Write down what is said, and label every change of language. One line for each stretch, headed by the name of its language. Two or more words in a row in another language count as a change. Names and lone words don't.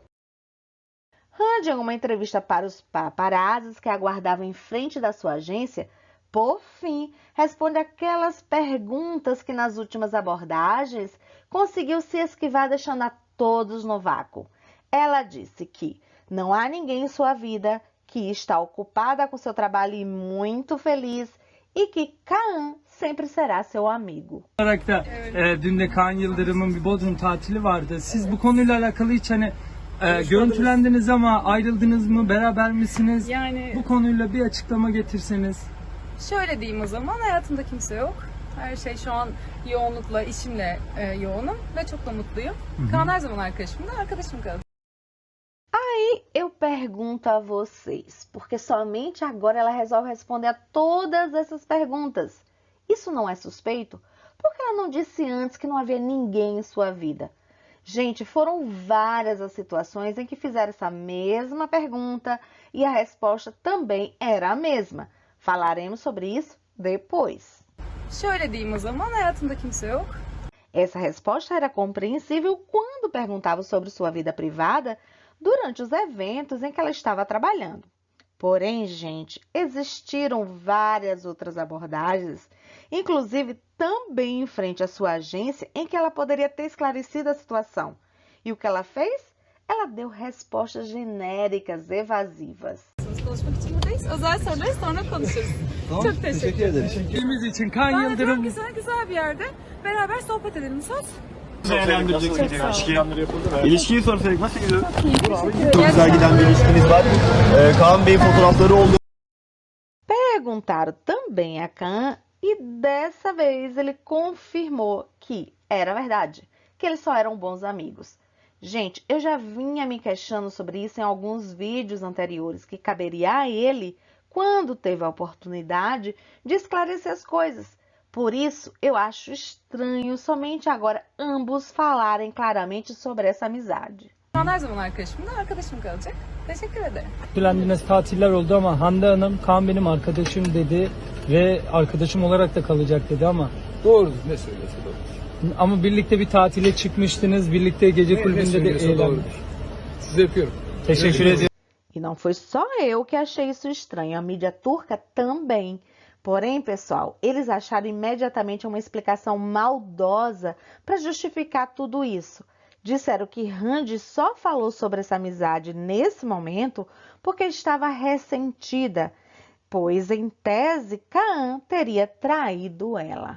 Portuguese: Hande, em uma entrevista para os paparazzis que aguardavam em frente da sua agência, por fim, responde aquelas perguntas que nas últimas abordagens conseguiu se esquivar, deixando a todos no vácuo. Ela disse que não há ninguém em sua vida, que está ocupada com seu trabalho e muito feliz e que Kaan sempre será seu amigo.
Turkish: Olarak da dün de Kaan Yıldırım'ın bir Bodrum tatili vardı. Siz bu konuyla alakalı hiç görüntülendiniz ama ayrıldınız mı, beraber misiniz? Yani Bu konuyla bir açıklama getirseniz. şöyle diyeyim o zaman, hayatımda kimse yok. Her şey şu an yoğunlukla, işimle yoğunum ve çok da mutluyum. Kaan her zaman arkadaşım kaldı.
Portuguese: Aí eu pergunto a vocês, porque somente agora ela resolve responder a todas essas perguntas. Isso não é suspeito? Por que ela não disse antes que não havia ninguém em sua vida? Gente, foram várias as situações em que fizeram essa mesma pergunta e a resposta também era a mesma. Falaremos sobre isso depois.
Turkish: Şöyle diyeyim o zaman, hayatımda kimse yok.
Portuguese: Essa resposta era compreensível quando perguntava sobre sua vida privada durante os eventos em que ela estava trabalhando. Porém, gente, existiram várias outras abordagens, inclusive também em frente à sua agência, em que ela poderia ter esclarecido a situação. E o que ela fez? Ela deu respostas genéricas, evasivas.
Turkish: Konuşmak için buradayız. Özel soruları sonra konuşuruz. Çok teşekkür ederim. Çektiğimiz için Kaan Ben de diyorum Yıldırım... ki sana güzel bir yerde beraber sohbet edelim. Söz. İlişkiyi sorsaydık nasıl gidiyor? Çok güzel giden bir ilişkiniz var. Kaan Bey'in fotoğrafları oldu.
Portuguese: Perguntaram também a Kaan e dessa vez ele confirmou que era verdade, que eles só eram bons amigos. Gente, eu já vinha me queixando sobre isso em alguns vídeos anteriores, que caberia a ele, quando teve a oportunidade, de esclarecer as coisas. Por isso, eu acho estranho somente agora ambos falarem claramente sobre essa amizade.
Turkish: Kaan her zaman arkadaşım kalacak. Teşekkür ederim. Görüntülendiğiniz tatiller oldu ama Hande Hanım, Kaan benim arkadaşım dedi ve arkadaşım olarak da kalacak dedi ama... Doğru, ne söylüyorsa doğru. Ama birlikte bir tatile çıkmıştınız, birlikte gece kulübünde de eğlendiniz. Sizi öpüyorum. Teşekkür ediyorum.
Portuguese: E não foi só eu que achei isso estranho, a mídia turca também. Porém, pessoal, eles acharam imediatamente uma explicação maldosa para justificar tudo isso. Disseram que Hande só falou sobre essa amizade nesse momento porque estava ressentida, pois, em tese, Kaan teria traído ela.